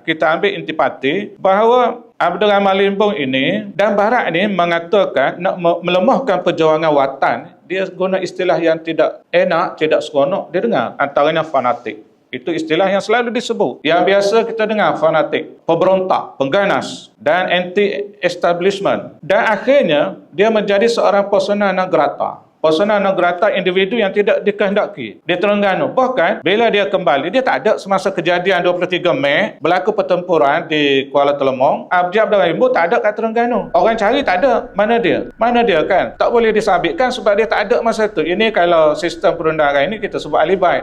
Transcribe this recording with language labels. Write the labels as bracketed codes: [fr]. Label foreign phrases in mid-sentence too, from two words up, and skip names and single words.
[ms] kita ambil intipati bahawa Abdul Rahman Limbong ini dan Barat ini mengatakan nak melemahkan perjuangan watan. Dia guna istilah yang tidak enak, tidak seronok. Dia dengar antaranya fanatik. Itu istilah yang selalu disebut. Yang biasa kita dengar fanatik, pemberontak, pengganas dan anti-establishment. Dan akhirnya dia menjadi seorang [la] persona non grata. Persona non grata [ms] individu yang tidak dikehendaki di Terengganu. Bahkan bila dia kembali, dia tak ada semasa kejadian 23 Mei berlaku pertempuran di Kuala Telemong. Abdul Rahman Limbong tak ada kat Terengganu. Orang cari tak ada. Mana dia? Mana dia kan? Tak boleh disabitkan sebab dia tak ada masa tu. Ini kalau sistem perundangan ini kita sebut alibi.